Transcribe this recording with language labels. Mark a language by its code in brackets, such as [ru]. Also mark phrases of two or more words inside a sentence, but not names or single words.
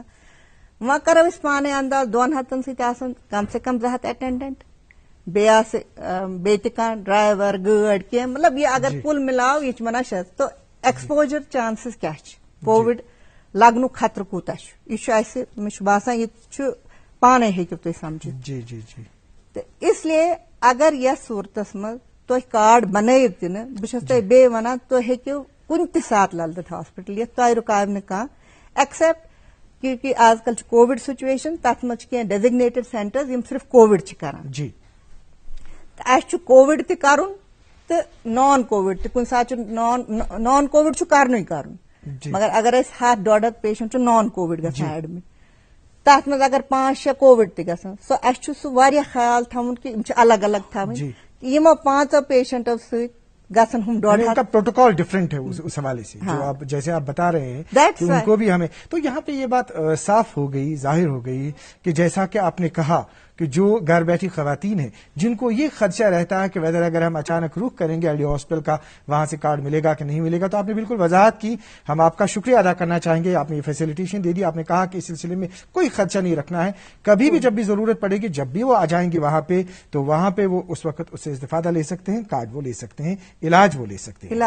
[ks] وۄنۍ کرو أسۍ پانے انداز 200 سۭتۍ آسان کم سے کم 200 اٹینڈنٹ، بیٚیہِ آسہِ بیٚیہِ تہِ کانٛہہ ڈرایور گٲڑۍ کینٛہہ، مطلب یہِ اگر کُل مِلاو یہِ چھِ ونان 6۔ تو [en] exposure chances [ks] کیاہ چھِ، کووِڈ لگنُک خطرٕ کوٗتاہ چھُ، یہِ چھُ اسہِ مےٚ چھُ باسان یہِ چھُ پانے ہیٚکِو تُہۍ سمجھِتھ۔ جی جی جی۔ تہٕ اس لیے اگر یتھ صوٗرتس منٛز تُہۍ کارڈ بنٲیِو تہِ نہٕ، بہٕ چھَس تۄہہِ بیٚیہِ ونان تُہۍ ہیٚکِو کُنہِ تہِ ساتہٕ للدت ہاسپٹل یِتھ، تۄہہِ رُکاوِ نہٕ کانٛہہ ایکسپٹ کیونکہ آز کل چھِ [en] Covid situation, [ks] تتھ منٛز چھِ کینٛہہ [en] designated centers [ks] یِم صرف کووِڈ چھِ کران۔ جی، تہٕ اسہِ چھُ کووِڈ تہِ کرُن تہٕ [en] non Covid [ks] تہِ، کُنہِ ساتہٕ چھُ [en] non Covid [ks] چھُ کرنُے کرُن، مگر اگر أسۍ 100-150 پیشنٹ چھُ [en] non Covid [ks] گژھان ایڈمٹ، تتھ منٛز اگر 5-6 کووِڈ تہِ گژھان، سو اسہِ چھُ سُہ واریاہ خیال تھاوُن کہ یِم چھِ الگ الگ تھاوٕنۍ، یِمو 5 پیشنٹو سۭتۍ گژھن ہم 150۔ [ur] ان کا [en] protocol different [ur] ہے اس حوالے سے، جو آپ جیسے آپ بتا رہے ہیں کہ ان کو بھی ہمیں، تو یہاں پہ یہ بات صاف ہو گئی، ظاہر ہو گئی کہ جیسا کہ آپ نے کہا کہ جو گھر بیٹھی خواتین ہیں جن کو یہ خدشہ رہتا ہے کہ ویدر اگر ہم اچانک رخ کریں گے ایل ڈی ہاسپٹل کا وہاں سے کارڈ ملے گا کہ نہیں ملے گا، تو آپ نے بالکل وضاحت کی، ہم آپ کا شکریہ ادا کرنا چاہیں گے، آپ نے یہ فیسیلیٹیشن دے دی، آپ نے کہا کہ اس سلسلے میں کوئی خدشہ نہیں رکھنا ہے، کبھی بھی جب بھی ضرورت پڑے گی، جب بھی وہ آ جائیں گے وہاں پہ تو وہاں پہ وہ اس وقت اس سے استفادہ لے سکتے ہیں، کارڈ وہ لے سکتے ہیں، علاج وہ لے سکتے ہیں۔